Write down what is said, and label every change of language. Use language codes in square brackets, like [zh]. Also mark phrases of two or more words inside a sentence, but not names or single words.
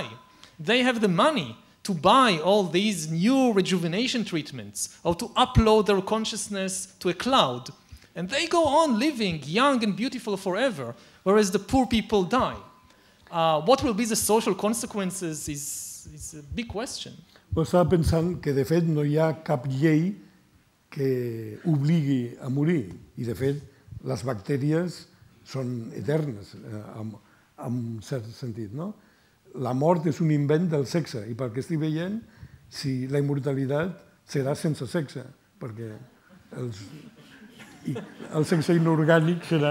[en] They have the money to buy all these new rejuvenation treatments or to upload their consciousness to a cloud. And they go on living young and beautiful forever, whereas the poor people die. What will be the social consequences is a big question. [ca] Estava pensant que, de fet, no hi ha cap llei que obligui a morir. I, de fet, les bactèries són eternes, en un cert sentit, no? La mort és un invent del sexe, i pel que estic veient, si la immortalitat serà sense sexe, perquè el sexe inorgànic serà...